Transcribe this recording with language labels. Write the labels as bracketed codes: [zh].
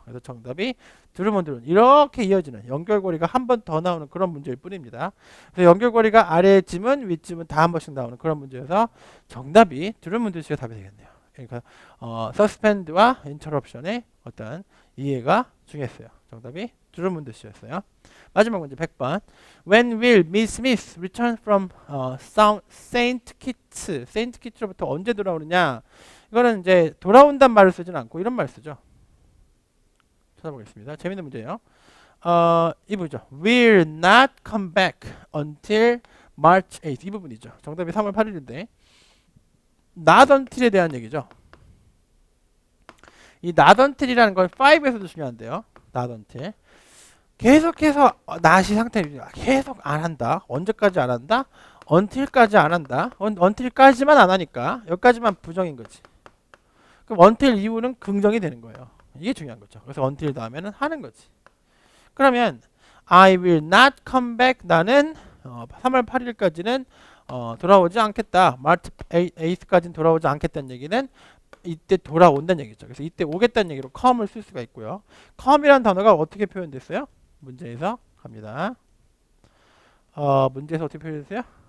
[ko] 그래서 정답이 드루먼드. 이렇게 이어지는 연결고리가 한 번 더 나오는 그런 문제일 뿐입니다. 그래서 연결고리가 아래 지문, 윗지문 다 한 번씩 나오는 그런 문제여서 정답이 드루먼드 씨가 답이 되겠네요. 그러니까 suspend와 interruption의 어떤 이해가 중요했어요. 정답이 드루먼드 씨였어요. 마지막 문제 100번. [en] When will Miss Smith return from Saint Kitts? [ko] Saint Kitts로부터 언제 돌아오느냐? 이거는 이제 돌아온단 말을 쓰진 않고 이런 말 쓰죠. 찾아보겠습니다. 재밌는 문제예요. 이 부분이죠. [en] Will not come back until March 8th. [ko] 이 부분이죠. 정답이 3월 8일인데 not until에 대한 얘기죠. 이 not until이라는 건 5에서도 중요한데요. not until. 계속해서 not이 상태를 계속 안 한다. 언제까지 안 한다? until까지 안 한다. until까지만 안 하니까 여기까지만 부정인 거지. 그럼 until 이후는 긍정이 되는 거예요. 이게 중요한 거죠. 그래서 until 다음에는 하는 거지. [en] 그러면 I will not come back. [ko] 나는 3월 8일까지는 돌아오지 않겠다. 마르치 8th까지는 돌아오지 않겠다는 얘기는 이때 돌아온다는 얘기죠. 그래서 이때 오겠다는 얘기로 come을 쓸 수가 있고요. come이라는 단어가 어떻게 표현됐어요? 문제에서 갑니다. 문제에서 어떻게 표현됐어요?